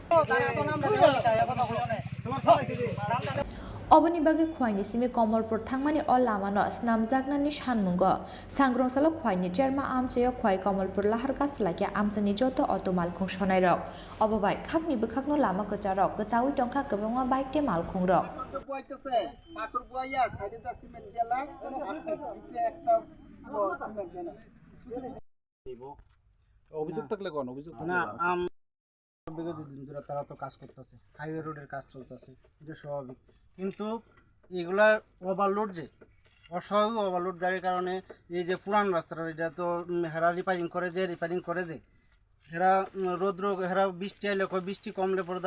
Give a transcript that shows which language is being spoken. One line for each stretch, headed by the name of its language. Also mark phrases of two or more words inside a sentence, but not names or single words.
Kok Borok: Obani bagi khwaini simi Kokborok thangmani olamano snamjaknani sanmungo sangrong salo khwaini jerma amchayo khwai Kokborok lahar ka sulaiya amchani joto auto malkhung sonai rok obobai khakni bukhakno lama kacharok kachawi tongkha gobangma bike te malkhung rok
Bangla: অভিযোগ থাকলে কোন অভিযোগ না বিগত দিন ধরে তারা তো কাজ করতেছে
English: highway road
Bangla: কাজ চলতেছে এটা স্বাভাবিক কিন্তু এগুলা ওভারলোড যে অস্বাভাবিক ওভারলোড গাড়ির কারণে এই যে পুরান রাস্তাটা এটা তো হেরা রিপেয়ারিং করে যে হেরা রোদ্র হেরা বৃষ্টি আইলে বৃষ্টি কমলে পরে